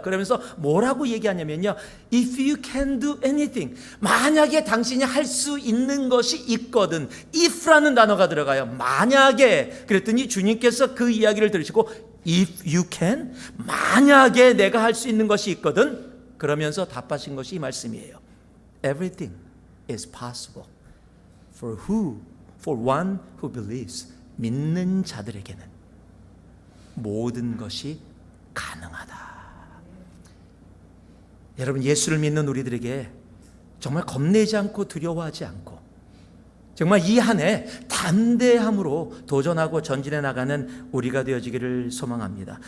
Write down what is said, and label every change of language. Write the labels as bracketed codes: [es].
[ko] 그러면서 뭐라고 얘기하냐면요, [en] If you can do anything, [ko] 만약에 당신이 할 수 있는 것이 있거든, if라는 단어가 들어가요. 만약에. 그랬더니 주님께서 그 이야기를 들으시고 [en] If you can, [ko] 만약에 내가 할 수 있는 것이 있거든, 그러면서 답하신 것이 이 말씀이에요. [en] Everything is possible for one who believes. [ko] 믿는 자들에게는 모든 것이 가능하다. 여러분, 예수를 믿는 우리들에게 정말 겁내지 않고 두려워하지 않고 정말 이 한 해 담대함으로 도전하고 전진해 나가는 우리가 되어지기를 소망합니다.